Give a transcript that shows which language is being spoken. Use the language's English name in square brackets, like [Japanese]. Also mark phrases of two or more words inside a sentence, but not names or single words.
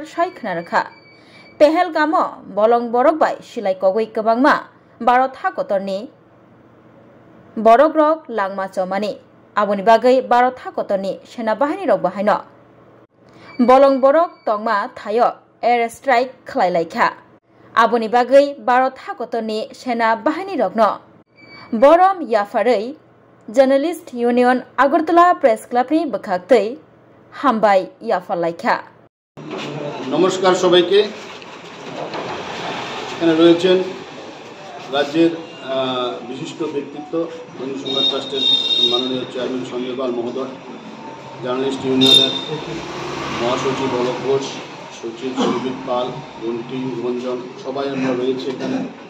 [Kok Borok] साइखना रखा पेहेलगाम बलं बरक बाय सिलाय कगै गोबांमा भारत हाकतरनि बरक रक लांमा चमानि आबुनि बागै भारत हाकतरनि सेना बाहिनी रक बाहायन बलं बरक तंगमा थायो [English] air strike [Kok Borok] खलायलायखा आबुनि बागै भारत हाकतरनि सेना बाहिनी रकनो बरम याफारै [English] journalist union [Kok Borok] आगरतला प्रेस क्लाबनि बखाक्तै हामबाय याफालाइखा। [Bangla] নমস্কার সবাইকে এখানে রয়েছেন রাজ্যের বিশিষ্ট ব্যক্তিত্ব বন্ধু সংবাদ ট্রাস্টের মাননীয় চেয়ারম্যান সঞ্জয় পাল মহোদয়, জার্নালিস্ট ইউনিয়নের মহাসচিব অলক ঘোষ, সচিব সুরজিৎ পাল, বন্টি রঞ্জন, সবাই আমরা রয়েছে এখানে।